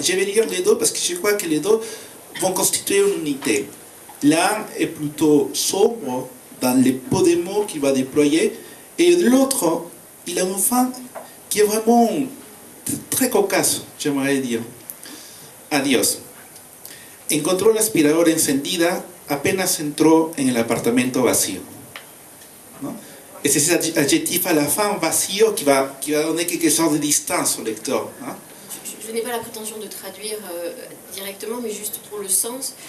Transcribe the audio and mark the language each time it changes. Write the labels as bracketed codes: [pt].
[fr] Je vais lire les deux parce que je crois que les deux vont constituer une unité. L'un est plutôt sobre dans les pots de mots qu'il va déployer, et l'autre, il a une fin qui est vraiment très cocasse, j'aimerais dire. [es] Adiós. Encontró la aspiradora encendida apenas entró en el apartamento vacío. ¿No? Es ese [fr] adjectif à la fin, vacío, qui va donner quelque sorte de distance au lecteur. Hein? Je n'ai pas la prétention de traduire directement, mais juste pour le sens.